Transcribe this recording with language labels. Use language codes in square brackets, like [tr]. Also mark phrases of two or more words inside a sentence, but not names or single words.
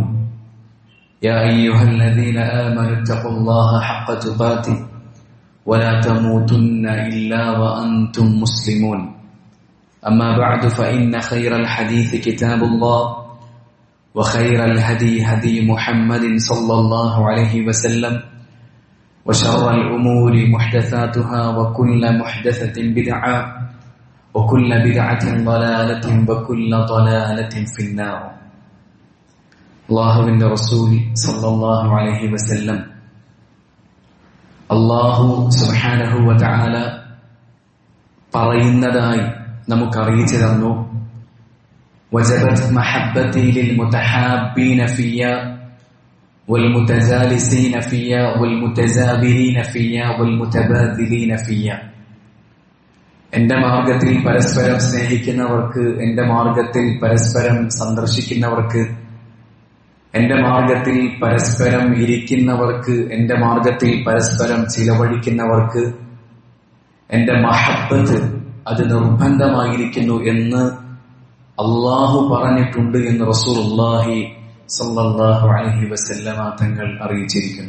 [ar] يا أيها الذين آمنوا اتقوا الله حق تقاته ولا تموتن إلا وأنتم مسلمون أما بعد فإن خير الحديث كتاب الله وخير الهدي هدي محمد صلى الله عليه وسلم وشر الأمور محدثاتها وكل محدثة بدعة وكل بدعة ضلالة وكل ضلالة في النار. [ml] അല്ലാഹുവിന്റെ റസൂൽ [ar] صلى الله عليه وسلم الله سبحانه وتعالى [ml] പറയുന്നതായി നമുക്ക് അറിയിച്ചു തന്നു. [ar] وجبت محبتي للمتحابين في والمتجالسين فيا والمتزابرين فيا والمتبادلين فيا. [ml] എന്റെ മാർഗത്തിൽ പരസ്പരം സ്നേഹിക്കുന്നവർക്ക്, എന്റെ മാർഗത്തിൽ പരസ്പരം സന്ദർശിക്കുന്നവർക്ക്, എന്റെ മാർഗത്തിൽ പരസ്പരം ഇരിക്കുന്നവർക്ക്, എന്റെ മാർഗത്തിൽ പരസ്പരം ചിലവഴിക്കുന്നവർക്ക് എന്റെ മഹബ്ബത്ത് അത് നിർബന്ധമായിരിക്കുന്നു എന്ന് അല്ലാഹു പറഞ്ഞിട്ടുണ്ട് എന്ന് [ar] رسول الله صلى الله عليه وسلم [ml] തങ്ങൾ അറിയിച്ചിരിക്കുന്നു.